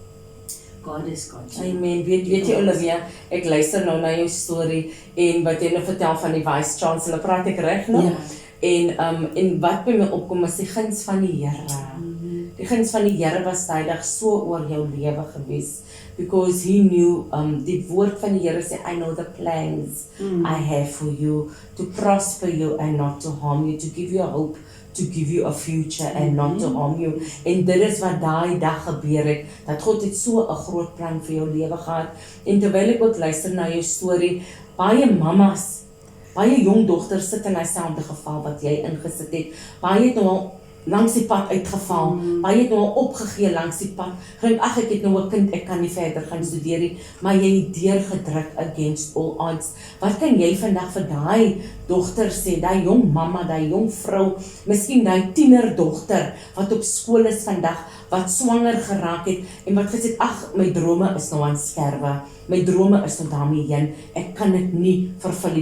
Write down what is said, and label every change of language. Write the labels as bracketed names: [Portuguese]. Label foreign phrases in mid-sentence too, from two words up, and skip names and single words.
[Afrikaans] God is God. Amen. Weet jy Olivia, ek luister nou na jou storie en wat jy nou vertel van die [English] Vice Chancellor, [Afrikaans] praat ek reg nou? Ja. En wat by my opkom is die guns van die Here. Die guns van die Here was tydig so oor jou lewe gewees. [English] Because he knew, [Afrikaans] die woord van die Here sê, [English] I know the plans I have for you, to prosper you and not to harm you, to give you a hope, to give you a future and not to harm you. [Afrikaans] En dit is wat daai dag gebeur het, dat God het so 'n groot plan vir jou lewe gehad. En terwyl ek ook luister na jou storie, baie mammas, baie jong dogters sit in dieselfde geval wat jy ingesit het. Baie het nou al langs die pad uitgeval, baie het nou al opgegee langs die pad. Gedink, ag ek het nou 'n kind, ek kan nie verder gaan studeer nie, maar jy het deurgedruk [English] against all odds. [Afrikaans] Wat kan jy vandag vir daai dogter sê, daai jong mamma, daai jong vrou, miskien daai tienerdogter wat op skool is vandag, wat swanger geraak het en wat gesê het, ag my drome is nou aan skerwe, my drome is nou daarmee heen, ek kan dit nie vervul nie.